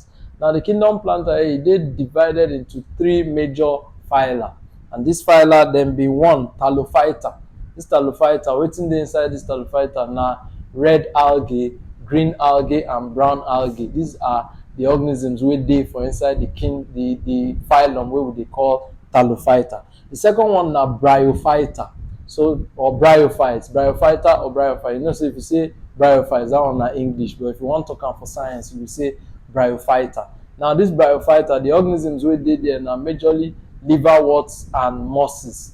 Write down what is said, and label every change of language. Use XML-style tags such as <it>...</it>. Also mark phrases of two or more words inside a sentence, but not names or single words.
<pcm>Now the kingdom Plantae, they divided into three major phyla, and this phyla then be one Talophyta. This Talophyta, waiting inside this Talophyta now red algae, green algae and brown algae. These are the organisms wey dey for inside the phylum wey we dey call Talophyta. The second one na Bryophyta. So, or bryophytes, bryophyta or bryophyte. You know, so if you say bryophytes, that one na English, but if you want to talk for science, you will say bryophyta. Now, this bryophyta, the organisms wey dey there na majorly liverworts and mosses.</pcm>